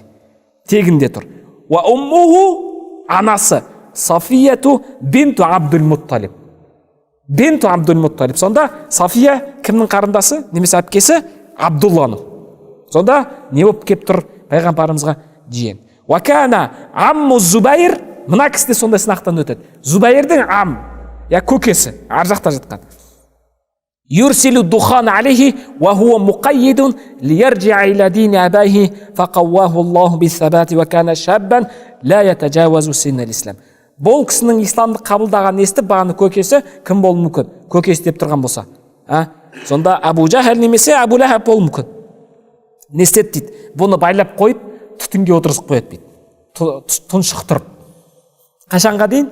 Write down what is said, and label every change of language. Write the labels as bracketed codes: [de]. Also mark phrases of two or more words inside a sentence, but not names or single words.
[kk] Тегінде тұр. [ar] وأمه, [kk] анасы Сафияту бинту Абдул Мутталиб. Бинту Абдул Мутталиб. Сонда Сафия кімнің қарындасы? Немесе әпкесі? Абдулланың. Сонда не болып кеп тұр пайғамбарымызға? Жиен. [ar] وكان عم الزبير, [kk] мына кісі де сондай сынақтан өтеді. Зубайрдің көкесі, ар жақта жатқан. [ar] يرسل دخان عليه وهو مقيد ليرجع إلى دين آبائه فقواه الله بالثبات وكان شابا لا يتجاوز سن الإسلام. [kk] Бұл кісінің исламды қабылдаған естіп, бағаны көкесі кім болуы мүмкін? Көкесі деп тұрған болса. Сонда Абу Жахал немесе Абу Лахаб болуы мүмкін. Не істеді дейді? Бұны байлап қойып, түтінге отырғызып қояды дейді. Тұншықтырып. Қашанға дейін?